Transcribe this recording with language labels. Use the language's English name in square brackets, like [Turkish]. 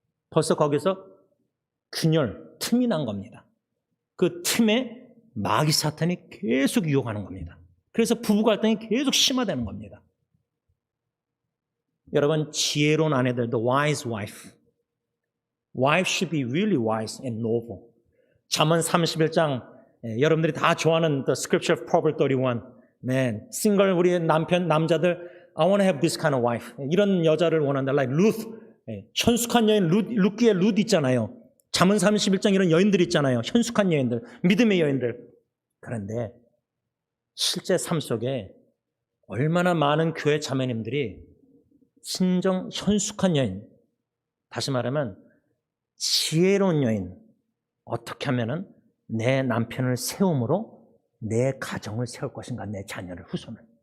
[Korean] 벌써 거기서 균열, 틈이 난 겁니다. 그 틈에 마귀 사탄이 계속 유혹하는 겁니다. 그래서 부부 갈등이 계속 심화되는 겁니다. 여러분, 지혜로운 아내들, [English] the wise wife. Wife should be really wise and noble. [Korean] 잠언 31장, 여러분들이 다 좋아하는 [English] the scripture of Proverbs 31. Man, [Korean] 싱글 우리 남자들, [English] I want to have this kind of wife. [Korean] 이런 여자를 원한다. Like Ruth, 현숙한 여인, 룻기의 룻 있잖아요. 잠언 31장 이런 여인들 있잖아요. 현숙한 여인들, 믿음의 여인들. 그런데 실제 삶 속에 얼마나 많은 교회 자매님들이 신정 현숙한 여인, 다시 말하면 지혜로운 여인, 어떻게 하면은 내 남편을 세움으로 내 가정을 세울 것인가, 내 자녀를, 후손을.